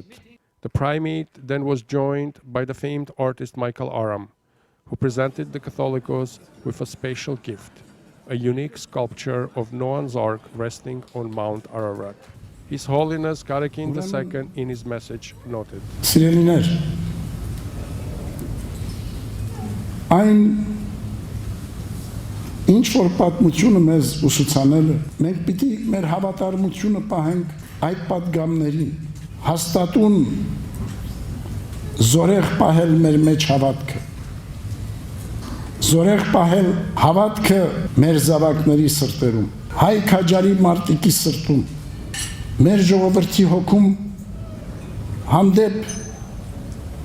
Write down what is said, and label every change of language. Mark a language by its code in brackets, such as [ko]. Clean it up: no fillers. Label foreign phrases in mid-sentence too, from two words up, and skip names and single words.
[en] The primate then was joined by the famed artist Michael Aram, who presented the Catholicos with a special gift, a unique sculpture of Noah's Ark resting on Mount Ararat. His Holiness Garegin II in his message noted. [hy] Սիրելիներ, այն ինչ որ պատմությունը մեզ ուսուցանել է, մենք պիտի մեր հավատարմությունը պահենք այդ պատգամներին, հաստատուն զորեղ պահել մեր մեջ հավատքը, զորեղ պահել հավատքը մեր զավակների սրտերում, հայ քաջարի մարտիկի սրտում, մեր ժողովրդի հոգում հանդեպ